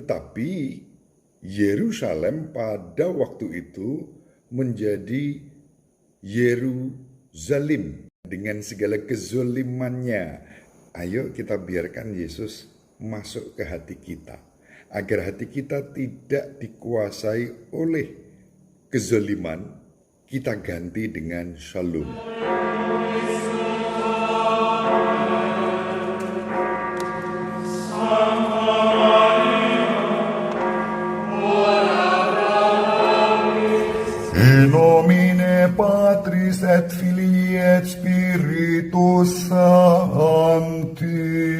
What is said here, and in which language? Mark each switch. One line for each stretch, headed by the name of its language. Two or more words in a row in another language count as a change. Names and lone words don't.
Indonesian: Tetapi Yerusalem pada waktu itu menjadi Yerusalem dengan segala kezolimannya. Ayo kita biarkan Yesus masuk ke hati kita, agar hati kita tidak dikuasai oleh kezoliman, kita ganti dengan shalom.
Latin: In nomine Patris et Filii et Spiritus Sancti.